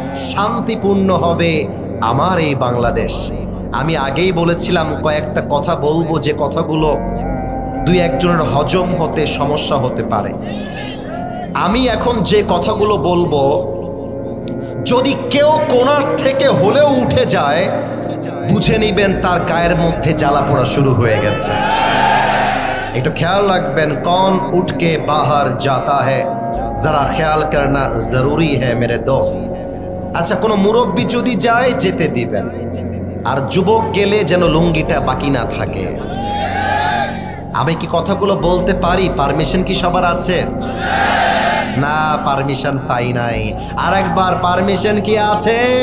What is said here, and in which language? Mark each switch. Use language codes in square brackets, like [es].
[bn] শান্তিপূর্ণ হবে আমার এই বাংলাদেশ। আমি আগেই বলেছিলাম কয়েকটা কথা বলবো, যে কথাগুলো দুই একজনের হজম হতে সমস্যা হতে পারে। আমি এখন যে কথাগুলো বলবো, যদি কেউ কোণার থেকে হলেও উঠে যায়, বুঝে নিবেন তার গায়ের মধ্যে জ্বালা পোড়া শুরু হয়ে গেছে। একটু খেয়াল রাখবেন, [hi] কौन उठ के बाहर जाता है जरा ख्याल करना जरूरी है मेरे दोस्त। [bn] আচ্ছা, কোনো মুরব্বী যদি যায় যেতে দিবেন, আর যুবক গেলে যেন লুঙ্গিটা বাকি না থাকে। আমি কি কথাগুলো বলতে পারি? পারমিশন কি সবার আছে? না, পারমিশন পাই নাই। আর একবার পারমিশন কি আছে?